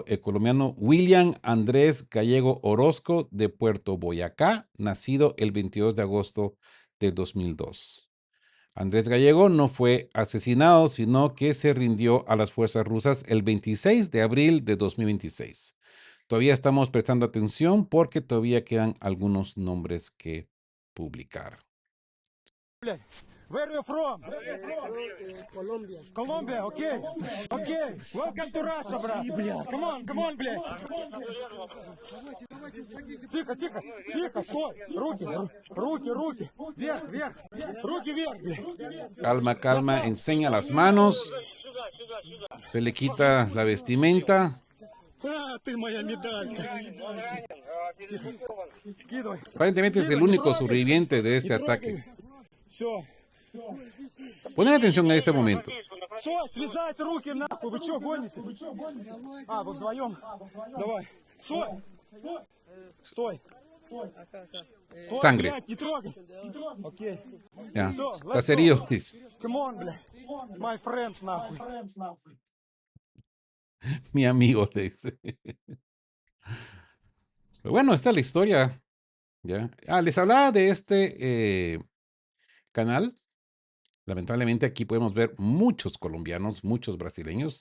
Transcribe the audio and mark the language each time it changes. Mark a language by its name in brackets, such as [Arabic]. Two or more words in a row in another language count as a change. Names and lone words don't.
[Spanish] El colombiano William Andrés Gallego Orozco, de Puerto Boyacá, nacido el 22 de agosto de 2002. Andrés Gallego no fue asesinado, sino que se rindió a las fuerzas rusas el 26 de abril de 2026. Todavía estamos prestando atención porque todavía quedan algunos nombres que publicar. [English] Where are you from? Colombia. Colombia, okay. Okay. Welcome to Russia, brother. Come on, [Russian] блядь. Тихо, стой. Руки. Вверх. Руки вверх, блядь. [Spanish] Calma, enseña las manos. Se le quita la vestimenta. [Russian] Ты моя медалька. Тихо. Скидывай. [Spanish] Aparentemente es el único sobreviviente de este ataque. [Russian] Все. [Spanish] Ponen atención a este momento. [Russian] Стой, связать руки нахуй, вы что, гоните? Вы вдвоем? Давай. Стой. [Spanish] Sangre. [Russian] Блядь, не трогай. Окей. [Spanish] Ya, estás herido. [English] Come on, блядь. My friends, [Russian] нахуй. [Spanish] Mi amigo, le dice. Pero bueno, esta es la historia. ¿Ya? Les hablaba de este canal. Lamentablemente aquí podemos ver muchos colombianos, muchos brasileños.